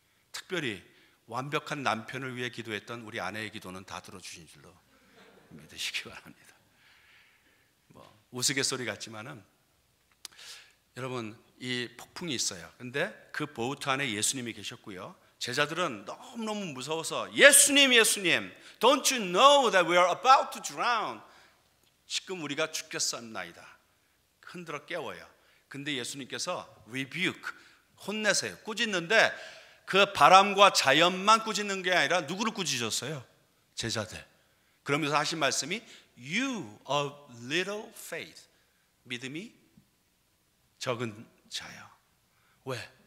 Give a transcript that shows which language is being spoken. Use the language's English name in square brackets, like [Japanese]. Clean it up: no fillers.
[Korean] 특별히 완벽한 남편을 위해 기도했던 우리 아내의 기도는 다 들어주신 줄로 믿으시기 바랍니다. 뭐 우스갯소리 같지만은 여러분, 이 폭풍이 있어요. 근데 그 보트 안에 예수님이 계셨고요. 제자들은 너무너무 무서워서 예수님, 예수님, [English] don't you know that we are about to drown? [Korean] 지금 우리가 죽겠사옵나이다. 흔들어 깨워요. 근데 예수님께서 rebuke, 혼내세요. 꾸짖는데 그 바람과 자연만 꾸짖는 게 아니라 누구를 꾸짖었어요? 제자들. 그러면서 하신 말씀이 [English] You of little faith, [Korean] 믿음이 적은 자요. 왜?